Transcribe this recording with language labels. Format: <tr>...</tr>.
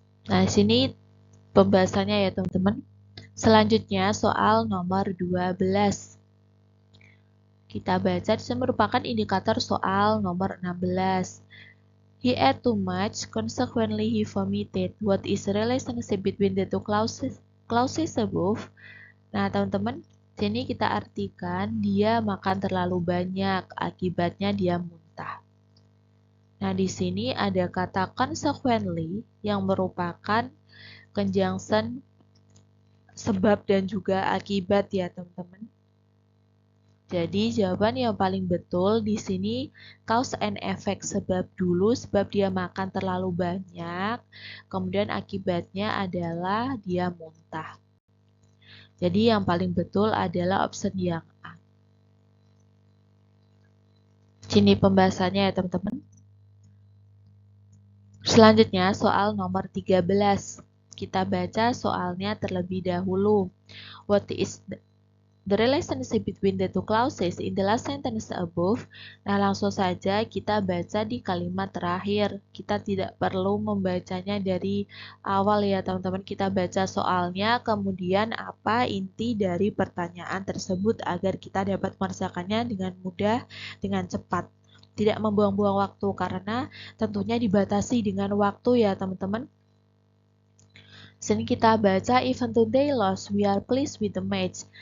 <id>Nah, sini pembahasannya ya, teman-teman. Selanjutnya soal nomor 12. Kita baca, ini merupakan indikator soal nomor 16.</id> <en>He ate too much, consequently he vomited. What is the relationship between the two clauses above?</en> <id>Nah, teman-teman, sini kita artikan dia makan terlalu banyak, akibatnya dia muntah. Nah, di sini ada kata consequently yang merupakan conjunction sebab dan juga akibat ya, teman-teman. Jadi jawaban yang paling betul di sini</id> <en>cause and effect,</en> <id>sebab dulu sebab dia makan terlalu banyak, kemudian akibatnya adalah dia muntah. Jadi yang paling betul adalah option yang A. Sini pembahasannya ya teman-teman. Selanjutnya soal nomor 13. Kita baca soalnya terlebih dahulu.</id> <en>What is the relationship between the two clauses in the last sentence above?</en> <id>Nah, langsung saja kita baca di kalimat terakhir. Kita tidak perlu membacanya dari awal ya teman-teman. Kita baca soalnya, kemudian apa inti dari pertanyaan tersebut agar kita dapat mengerjakannya dengan mudah, dengan cepat. tidak membuang-buang waktu karena tentunya dibatasi dengan waktu ya teman-teman. Sini kita baca</id> <en>even though they lost, we are pleased with the match.</en>